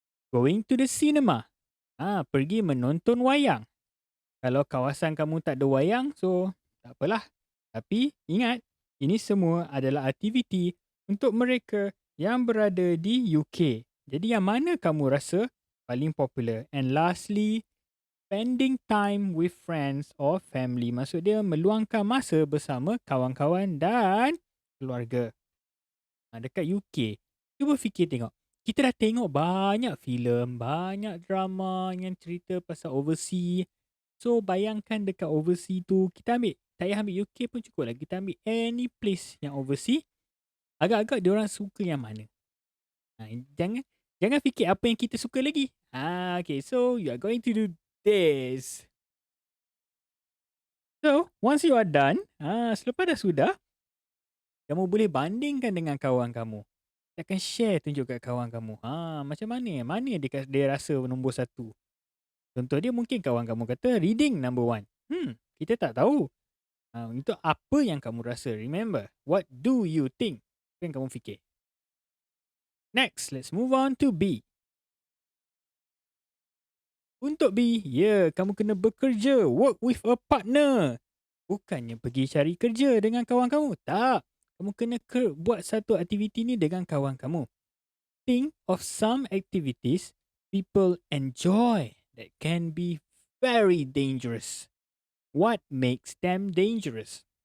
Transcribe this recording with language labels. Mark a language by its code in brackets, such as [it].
[en] Going to the cinema. [ms] Pergi menonton wayang. Kalau kawasan kamu tak ada wayang, so tak apalah. Tapi ingat, ini semua adalah aktiviti untuk mereka yang berada di UK. Jadi yang mana kamu rasa paling popular? [en] And lastly, spending time with friends or family. [ms] Maksud dia meluangkan masa bersama kawan-kawan dan keluarga. Dekat UK, cuba fikir tengok. Kita dah tengok banyak filem, banyak drama yang cerita pasal overseas. So, bayangkan dekat overseas tu, kita ambil, tak payah ambil UK pun cukup lah. Kita ambil any place yang overseas, agak-agak diorang suka yang mana. Jangan jangan fikir apa yang kita suka lagi. [en] Okay, so you are going to do this. So, once you are done, [ms] selepas dah sudah, kamu boleh bandingkan dengan kawan kamu. Dia akan share tunjuk kat kawan kamu. Macam mana? Mana dia rasa nombor satu? Contoh dia mungkin kawan kamu kata reading number one. Kita tak tahu. Itu apa yang kamu rasa? Remember, what do you think? Apa yang kamu fikir? [en] Next, let's move on to B. [ms] Untuk B, kamu kena bekerja. [en] Work with a partner. [ms] Bukannya pergi cari kerja dengan kawan kamu. Tak. Kamu kena buat satu aktiviti ni dengan kawan kamu. [en] Think of some activities people enjoy that can be very dangerous. What makes them dangerous?